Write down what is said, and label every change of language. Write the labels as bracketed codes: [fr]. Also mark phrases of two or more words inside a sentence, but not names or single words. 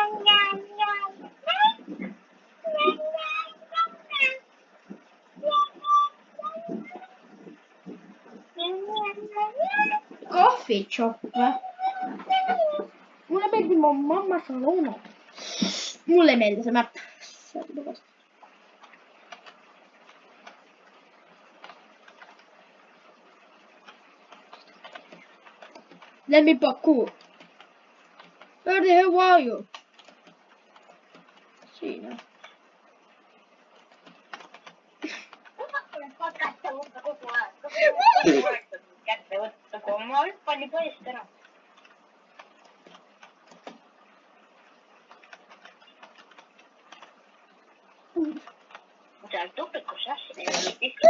[et] Kohvitšopp või? Mulle meeldib mu mamma salone. Mulle ei meeldi see mäpp. [en] Let me Baku. Where the hell are you? [et] Siin. Kätte võtta, kui ma hüppan juba eest ära. Seal tupikus jah, siin ei ole tihti.